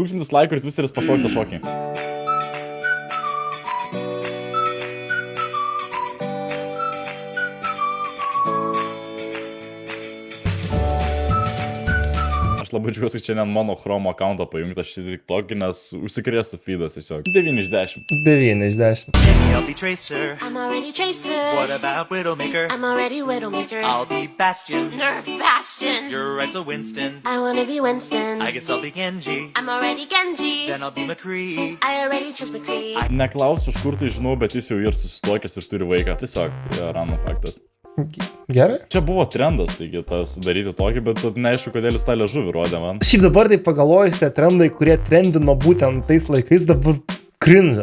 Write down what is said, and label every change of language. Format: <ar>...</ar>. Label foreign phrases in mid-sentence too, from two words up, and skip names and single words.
<lt>1000 laikų ir Twisteris pašoks šokį. Aš labai džiaugiuosi, kad čia ne mano Chrome accountą pajungta šitą tik tokį, nes užsikrėstų feedas tiesiog. 9 iš 10. 9 iš 10.</lt> <en>I'll be Tracer. I'm already Tracer. What about Widowmaker? I'm already Widowmaker. I'll be Bastion. Nerf Bastion. You're right, so Winston. I wanna be Winston. I guess I'll be Genji. I'm already Genji. Then I'll be McCree. I already chose McCree.</en> <lt>Neklausiu, iš kur tai žinau, bet jis jau ir susituokęs ir turi vaiką. Tiesiog, random faktas. Gerai? Čia buvo trendas, taigi tas daryti tokį, bet neaišku, kodėl jis tą liežuvį rodė man. Šiaip dabar tai pagalvojus, tie trendai, kurie trendino būtent tais laikais, dabar cringe.</lt>